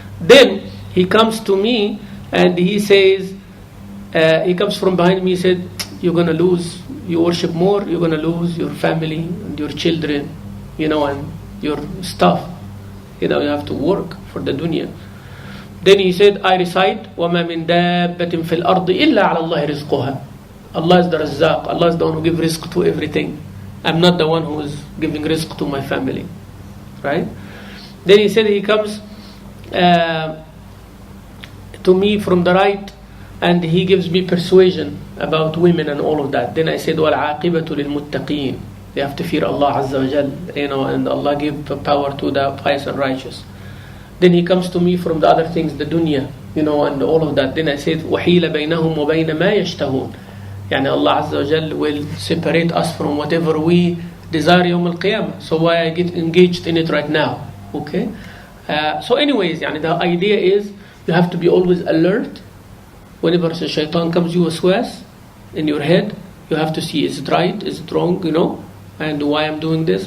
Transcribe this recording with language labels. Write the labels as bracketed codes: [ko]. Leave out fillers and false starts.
[en] Then he comes to me and he says, he comes from behind me, he said, you're going to lose, you worship more, you're going to lose your family and your children, you know, and your stuff, you know, you have to work for the dunya. Then he said, I recite, [ar] وَمَا مِن دَابَّةٍ فِي الْأَرْضِ إِلَّا عَلَى اللَّهِ رِزْقُهَا. [en] Allah is the Razzaq. Allah is the one who gives rizq to everything. I'm not the one who is giving rizq to my family. Right? Then he said, he comes to me from the right and he gives me persuasion about women and all of that. Then I said, [ar] وَالْعَاقِبَةُ لِلْمُتَّقِينَ. [en] They have to fear Allah Azza wa Jal, you know, and Allah give power to the pious and righteous. Then he comes to me from the other things, the dunya, you know, and all of that. Then I said, [ar] وَحِيلَ بَيْنَهُمْ وَبَيْنَ مَا يَشْتَهُونَ. [en] Yani Allah Azza wa Jal will separate us from whatever we desire [ar] يوم القيامة. [en] So why I get engaged in it right now? Okay? So anyways, yani the idea is you have to be always alert. Whenever a shaitan comes you waswas in your head, you have to see, is it right, is it wrong, you know, and why I'm doing this.